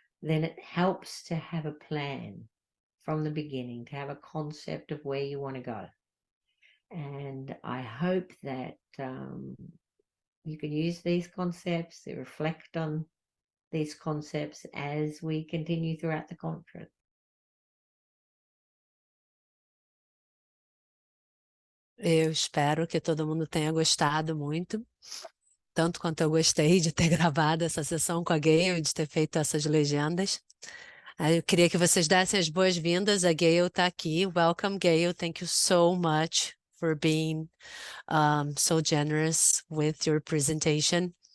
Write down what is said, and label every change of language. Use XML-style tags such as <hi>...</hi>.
<en>Then it helps to have a plan from the beginning, to have a concept of where you want to go. And I hope that you can use these concepts, to reflect on these concepts as we continue throughout the conference.</en> <pt>Eu espero que todo mundo tenha gostado muito, tanto quanto eu gostei de ter gravado essa sessão com a Gayle, de ter feito essas legendas. Eu queria que vocês dessem as boas-vindas. A Gayle está aqui.</pt> <en>Welcome, Gayle. Thank you so much for being so generous with your presentation.</en>